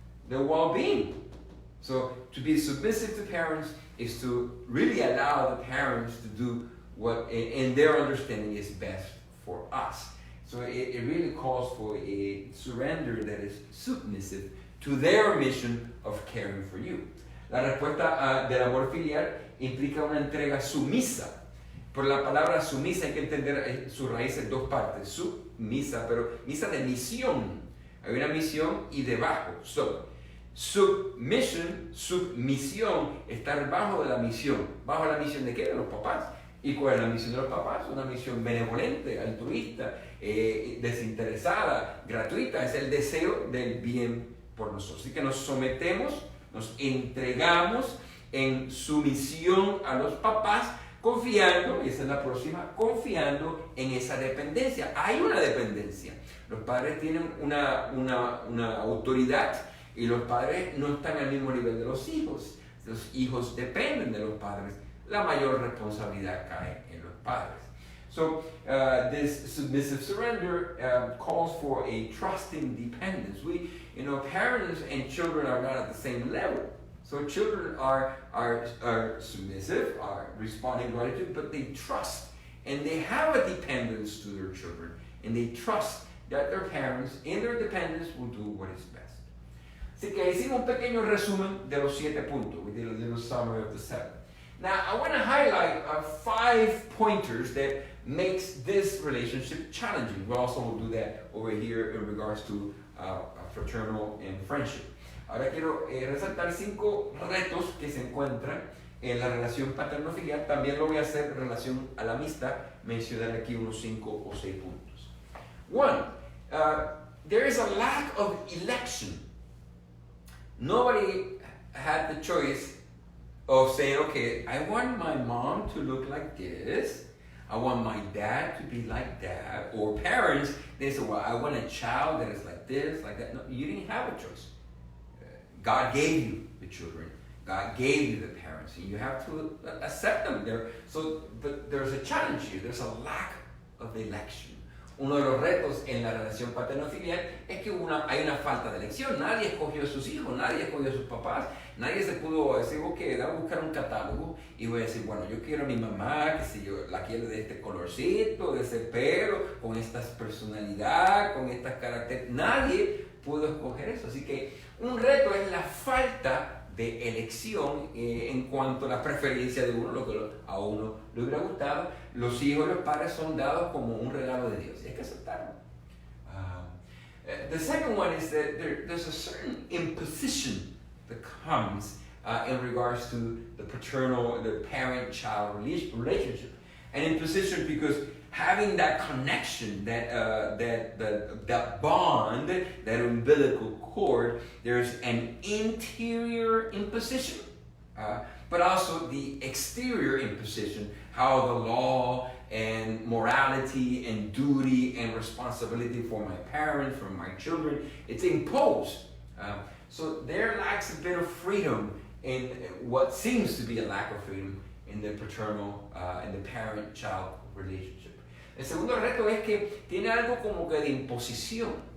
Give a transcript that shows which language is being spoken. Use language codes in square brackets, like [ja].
[en] Their well-being. So to be submissive to parents is to really allow the parents to do what in their understanding is best for us. So it really calls for a surrender that is submissive to their mission of caring for you. [es] La respuesta del amor filial implica una entrega sumisa. Por la palabra sumisa hay que entender su raíz en dos partes. Submisa, pero misa de misión. Hay una misión y debajo. [en] So, submission, [es] submisión, estar bajo de la misión. ¿Bajo la misión de qué? De los papás. ¿Y cuál es la misión de los papás? Una misión benevolente, altruista, desinteresada, gratuita. Es el deseo del bien por nosotros. Así que nos sometemos, nos entregamos en sumisión a los papás, confiando, y esa es la próxima, confiando en esa dependencia. Hay una dependencia. Los padres tienen una autoridad y los padres no están al mismo nivel de los hijos. Los hijos dependen de los padres. La mayor responsabilidad cae en los padres. [en] So this submissive surrender calls for a trusting dependence. Parents and children are not at the same level. So children are submissive, are responding gratitude, but they trust and they have a dependence to their children, and they trust that their parents, in their dependence, will do what is best. [es] Así que hicimos un pequeño resumen de los 7 puntos. [en] We did a little summary of the 7. Now, I want to highlight 5 pointers that makes this relationship challenging. We also will do that over here in regards to fraternal and friendship. [es] Ahora quiero resaltar 5 retos que se encuentran en la relación paterno-filial. También lo voy a hacer en relación a la amistad, mencionar aquí unos 5 o 6 puntos. [en] 1, there is a lack of election. Nobody had the choice of saying, okay, I want my mom to look like this, I want my dad to be like that, or parents, they say, well, I want a child that is like this, like that. No, you didn't have a choice. God gave you the children. God gave you the parents, and you have to accept them. But there's a challenge here. There's a lack of election. [es] Uno de los retos en la relación paterno-filial es que hay una falta de elección. Nadie escogió a sus hijos, nadie escogió a sus papás, nadie se pudo decir, ok, voy a buscar un catálogo y voy a decir, bueno, yo quiero a mi mamá, que si yo la quiero de este colorcito, de ese pelo, con esta personalidad, con estas características. Nadie pudo escoger eso. Así que un reto es la falta de elección en cuanto a la preferencia de uno, lo que a uno le hubiera gustado. Los hijos y los padres son dados como un regalo de Dios y hay que aceptarlo. [en] The second one is that there's a certain imposition that comes in regards to the parent-child relationship. An imposition because having that connection, that bond, that umbilical cord, there's an interior imposition, but also the exterior imposition, how the law and morality and duty and responsibility for my parents, for my children, it's imposed. So there lacks a bit of freedom in what seems to be a lack of freedom in the paternal and the parent-child relationship. [es] El segundo reto es que tiene algo como que de imposición.